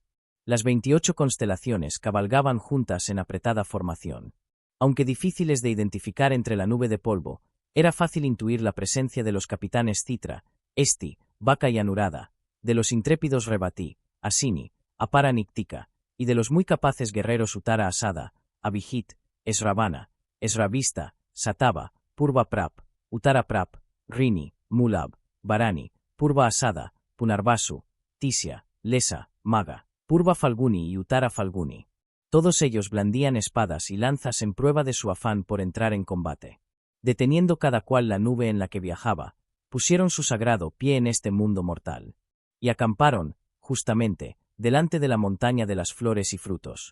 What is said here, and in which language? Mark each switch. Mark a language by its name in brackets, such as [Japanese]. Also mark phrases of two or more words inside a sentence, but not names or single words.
[Spanish] Las 28 constelaciones cabalgaban juntas en apretada formación. Aunque difíciles de identificar entre la nube de polvo, era fácil intuir la presencia de los capitanes Citra, Esti, Vaca y Anurada, de los intrépidos Rebatí, Asini, Apara Nictica, y de los muy capaces guerreros Uttara Asada, Abhijit, Esravana, Esravista, Satava, Purva Prap, Uttara Prap, Rini, Mulab, Varani, Purva Asada, Punarvasu, Tisya, Lesa, Maga, Purva Falguni y Uttara Falguni. Todos ellos blandían espadas y lanzas en prueba de su afán por entrar en combate. Deteniendo cada cual la nube en la que viajaba, pusieron su sagrado pie en este mundo mortal. Y acamparon, justamente, delante de la montaña de las flores y frutos.